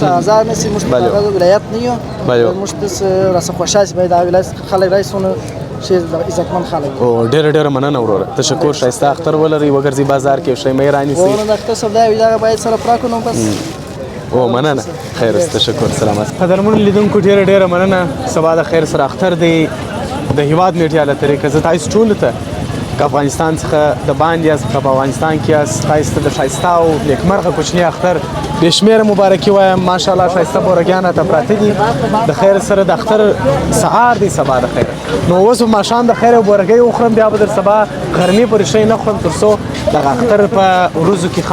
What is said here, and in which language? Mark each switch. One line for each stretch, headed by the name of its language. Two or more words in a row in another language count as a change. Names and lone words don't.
Pashto: آزار نه سي موږ په هغه ولایت نه یو موږ داسې راسه خوشحال سي باید دا ولایت خلک راشي څونه چې عزتمند خلک او ډېره مننه وروره تشکر ښایسته اختر ولرئ وګرځئ بازار کې یو شی مې رانیسئ د اختر سودا وي دغه باید سره پوره کړو نو بس او مننه
Persian: خیر است
Pashto: تشکر سلامت قدرمن لیدونکو ډېره مننه سبا د خیر سره اختر دی د هیواد میډیا له طریقې زه تاسو ټولو ته که افغانستان څخه د باندې یاست که په افغانستان کې یاست تاسو ته د ښایسته او نیکمرغه کوچني اختر بې شمېره مبارکي وایم ماشاءالله ښایسته بورګیان راته پراته دي د خیر سره د اختر سهار دی سبا د خیر نو اوس به ماښام د خیر او بورګۍ وخورم بیا به در سبا غرمې پورې شی نه خورم تر څو دغه اختر په ورځو کې